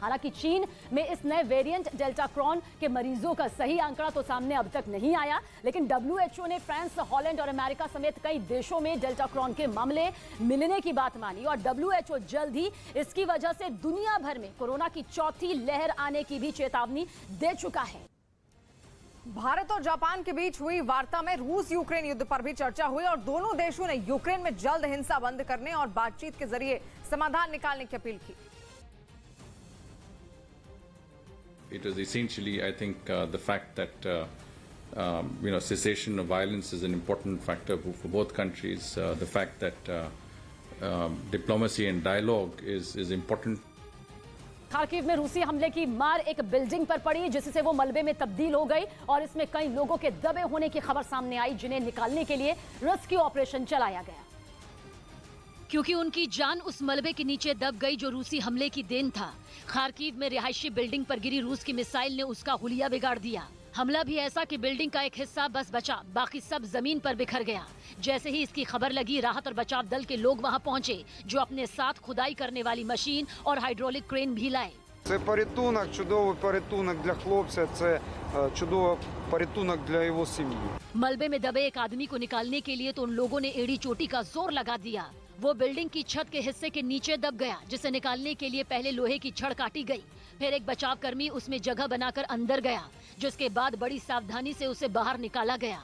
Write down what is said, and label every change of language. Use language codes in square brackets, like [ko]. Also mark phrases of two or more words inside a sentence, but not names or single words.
[hi] हालांकि चीन में इस नए वेरिएंट डेल्टा क्रॉन के मरीजों का सही आंकड़ा तो सामने अब तक नहीं आया, लेकिन WHO ने फ्रांस, हॉलैंड और अमेरिका समेत कई देशों में डेल्टा क्रॉन के मामले मिलने की बात मानी और WHO जल्द ही इसकी वजह से दुनिया भर में कोरोना की चौथी लहर आने की भी चेतावनी दे चुका है। भारत और जापान के बीच हुई वार्ता में रूस यूक्रेन युद्ध पर भी चर्चा हुई और दोनों देशों ने यूक्रेन में जल्द हिंसा बंद करने और बातचीत के जरिए समाधान निकालने की अपील की। [en] It was essentially, I think, the fact that cessation of violence is an important factor for both countries. The fact that diplomacy and dialogue is important. [hi] खार्किव में रूसी हमले की मार एक बिल्डिंग पर पड़ी, जिससे वो मलबे में तब्दील हो गई और इसमें कई लोगों के दबे होने की खबर सामने आई, जिन्हें निकालने के लिए रेस्क्यू ऑपरेशन चलाया गया। क्योंकि उनकी जान उस मलबे के नीचे दब गई जो रूसी हमले की देन था। खार्किव में रिहायशी बिल्डिंग पर गिरी रूस की मिसाइल ने उसका हुलिया बिगाड़ दिया। हमला भी ऐसा कि बिल्डिंग का एक हिस्सा बस बचा, बाकी सब जमीन पर बिखर गया। जैसे ही इसकी खबर लगी, राहत और बचाव दल के लोग वहां पहुंचे, जो अपने साथ खुदाई करने वाली मशीन और हाइड्रोलिक क्रेन भी लाए। [uk] Це порятунок, чудовий порятунок для хлопця, це чудовий порятунок для його сім'ї। [hi] मलबे में दबे एक आदमी को निकालने के लिए तो उन लोगों ने एड़ी चोटी का जोर लगा दिया। वो बिल्डिंग की छत के हिस्से के नीचे दब गया, जिसे निकालने के लिए पहले लोहे की छड़ काटी गई, फिर एक बचाव कर्मी उसमें जगह बनाकर अंदर गया, जिसके बाद बड़ी सावधानी से उसे बाहर निकाला गया।